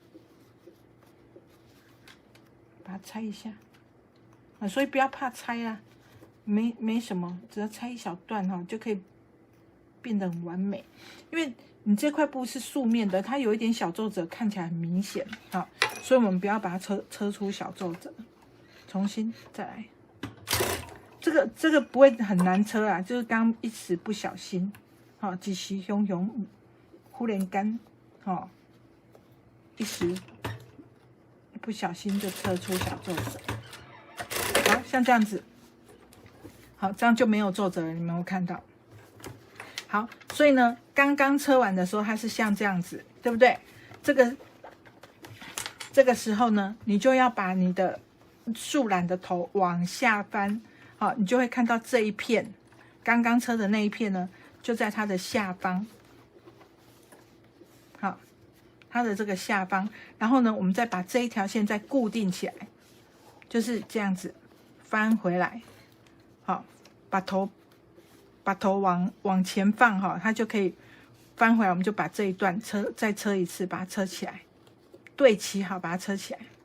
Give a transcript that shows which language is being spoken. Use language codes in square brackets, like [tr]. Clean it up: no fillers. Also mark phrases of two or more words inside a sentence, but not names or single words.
[zh] 把它拆一下啊，所以不要怕拆啊。沒什麼，只要拆一小段哈，就可以變得很完美。因為你這塊布是素面的，它有一點小皺褶，看起來很明顯啊，所以我們不要把它車出小皺褶。重新再來，這個不會很難車啊，就是剛一時不小心，哈，一時忽然間，哈，一時不小心就車出小皺褶。好，像這樣子。好，這樣就沒有皺褶了，你們有沒有看到？好，所以呢，剛剛車完的時候，它是像這樣子，對不對？這個時候呢，你就要把你的樹懶的頭往下翻，好，你就會看到這一片，剛剛車的那一片呢，就在它的下方，好，它的這個下方，然後呢，我們再把這一條線再固定起來，就是這樣子翻回來。好，把頭往前放哈，它就可以翻回來。我們就把這一段再車一次，把它車起来，對齊好，把它車起來。